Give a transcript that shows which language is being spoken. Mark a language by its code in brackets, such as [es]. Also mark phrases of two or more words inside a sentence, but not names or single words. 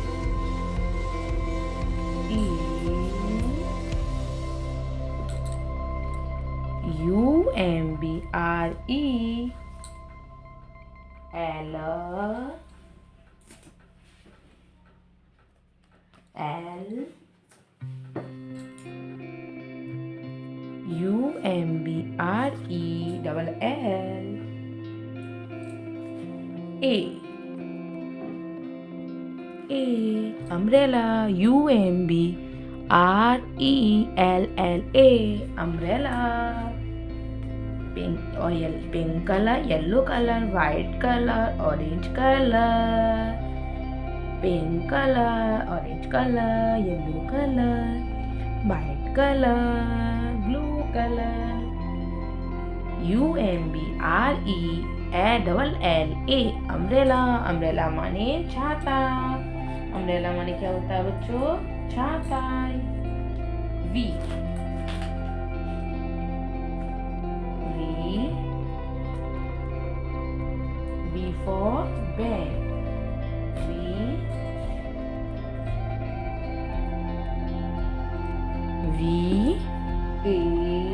[en] E. U. M. B. R. E. L. U. M. B. R. E. Double L. A. Umbrella. U. M. B. R. E. L. L. A. Umbrella. Pink color, yellow color, white color, orange color. Pink color, orange color, yellow color, white color, blue color. U. M. B. R. E. double L. A. umbrella [hi] माने छाता. umbrella माने क्या होता है बच्चों? छाता. [en] V. B for bed. V. A.